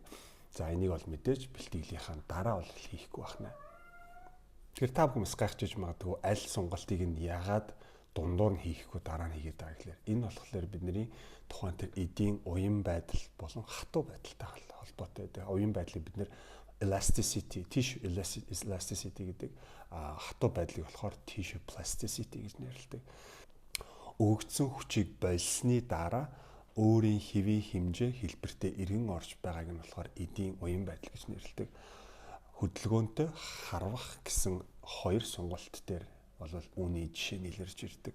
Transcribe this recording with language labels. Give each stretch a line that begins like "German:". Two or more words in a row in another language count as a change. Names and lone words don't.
Mongolian: За энийг бол мэдээж бэлтгэлийнхаа дараа бол хийхгүй байна. Тэгэхээр та бүхэн гайхаж магадгүй аль сонголтыг нь яагаад дундуур нь хийхгүй дараа нь хийгээд байгаа гэхээр энэ болохоор бидний тухайн тэр эдийн уян байдал болон хатуу байдалтай холбоотой байдаг. Уян байдлыг бид нэр
English: elasticity, tissue elasticity
Mongolian: гэдэг хатуу байдлыг болохоор
English: tissue plasticity
Mongolian: гэж нэрлэдэг. Өгөгдсөн хүчийг болсны дараа өөрийн хэвийн хэмжээ хэлбэртээ эргэн орж байгааг нь болохоор эдийн уян байдал гэж нэрлэдэг. Хөдөлгөөнтэй харвах гэсэн хоёр сонголт дээр бол үүний жишээ нийлэрж ирдэг.